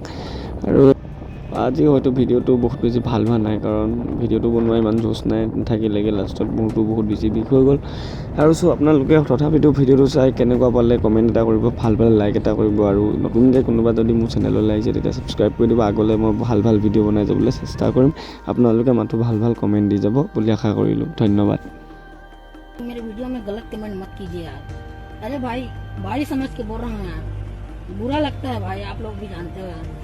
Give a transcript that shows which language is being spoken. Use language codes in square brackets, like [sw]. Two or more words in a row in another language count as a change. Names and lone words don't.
[as] আৰু আজি হয়তো ভিডিঅ'টো বহুত বেছি ভাল হোৱা নাই কাৰণ ভিডিঅ'টো বনোৱা ইমান জোচ নাই, নাথাকিলেগৈ লাষ্টত মূৰটো বহুত বেছি বিষ হৈ গ'ল। আৰু আপোনালোকে তথাপিতো ভিডিঅ'টো চাই কেনেকুৱা পালে কমেণ্ট এটা কৰিব, ভাল পালে লাইক এটা কৰিব। আৰু নতুনকৈ কোনোবা যদি মোৰ চেনেললৈ আহিছে তেতিয়া ছাবস্ক্ৰাইব কৰি দিব। আগলৈ মই ভাল ভিডিঅ' বনাই যাবলৈ চেষ্টা কৰিম। আপোনালোকে মাত্ৰ ভাল কমেণ্ট দি যাব বুলি আশা কৰিলোঁ। ধন্যবাদ। [hi] मेरे वीडियो में गलत कमेंट मत कीजिए यार। अरे भाई समझ के बोल रहा हूँ यार, बुरा लगता है भाई, आप लोग भी जानते हो यार।